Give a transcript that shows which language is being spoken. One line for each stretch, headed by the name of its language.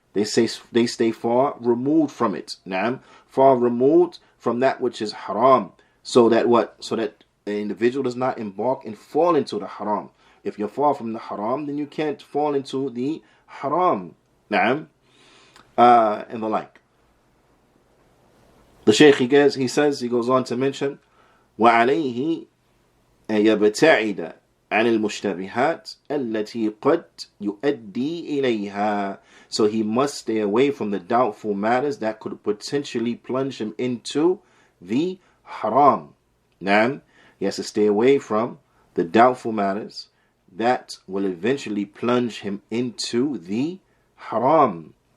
English: They stay far removed from it. Naam, far removed from that which is haram. So that what? So that the individual does not embark and fall into the haram. If you're far from the haram, then you can't fall into the haram. Naam, and the like. The Shaykh he goes on to mention,
Arabic: وَعَلَيْهِ يَبْتَعِدَ عن المشتبهات التي قد يؤدي إليها.
English: So he must stay away from the doubtful matters that could potentially plunge him into the haram. Naam, he has to stay away from the doubtful matters that will eventually plunge him into the haram.